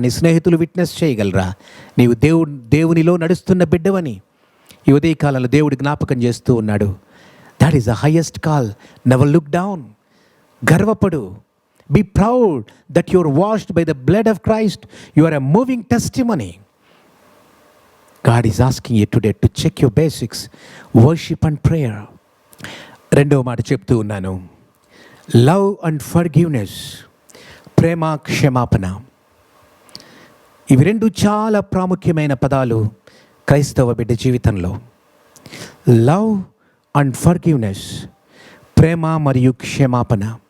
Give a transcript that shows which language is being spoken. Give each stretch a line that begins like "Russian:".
Telugu: నీ స్నేహితులు విట్నెస్ చేయగలరా నీవు దేవునిలో నడుస్తున్న బిడ్డవని? ఈ ఉదయకాలంలో దేవుడు జ్ఞాపకం చేస్తూ ఉన్నాడు.
English: That is the highest call. Never look down.
Telugu: గర్వపడు.
English: Be proud that you are washed by the blood of Christ. You are a moving testimony. God is asking you today to check your basics, worship and prayer.
Telugu: రెండవ మాట చెప్తూ ఉన్నాను,
English: love and forgiveness,
Telugu: ప్రేమ, క్షమాపణ. ఇవి రెండు చాలా ప్రాముఖ్యమైన పదాలు క్రైస్తవ బిడ్డ జీవితంలో.
English: love and forgiveness,
Telugu: ప్రేమ మరియు క్షమాపణ.